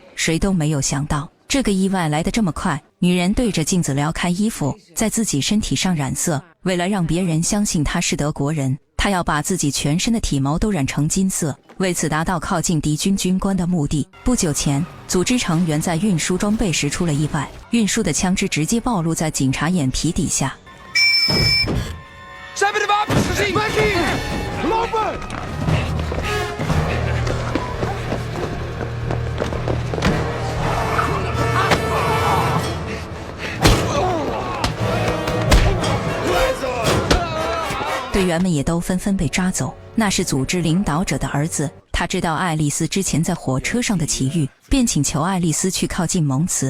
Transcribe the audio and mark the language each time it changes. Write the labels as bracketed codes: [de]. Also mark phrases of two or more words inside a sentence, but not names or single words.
[zh] 谁都没有想到这个意外来得这么快。女人对着镜子撩开衣服，在自己身体上染色，为了让别人相信她是德国人，她要把自己全身的体毛都染成金色，为此达到靠近敌军军官的目的。不久前，组织成员在运输装备时出了意外，运输的枪支直接暴露在警察眼皮底下。 [nl] Ze hebben de wapens gezien! Weg hier! Lopen! [zh] 队员们也都纷纷被抓走。那是组织领导者的儿子，他知道爱丽丝之前在火车上的奇遇，便请求爱丽丝去靠近蒙茨。